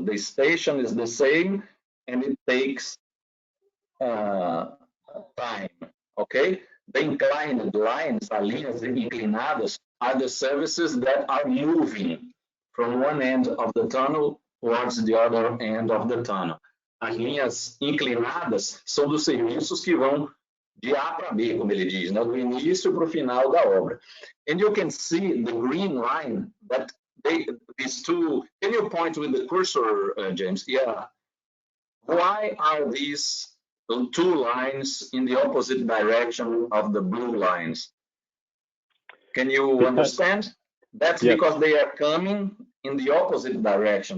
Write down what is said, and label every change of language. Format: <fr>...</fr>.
<en>The station is the same, and it takes time, okay? The inclined lines,</en> <pt>as linhas inclinadas,</pt> <en>are the services that are moving from one end of the tunnel towards the other end of the tunnel.</en> <pt>As linhas inclinadas são dos serviços que vão de A para B, como ele diz, né? Do início para o final da obra.</pt> <en>And you can see the green line that these two, can you point with the cursor, James? Yeah. Why are these two lines in the opposite direction of the blue lines? Can you understand? That's yes. Because they are coming in the opposite direction.</en>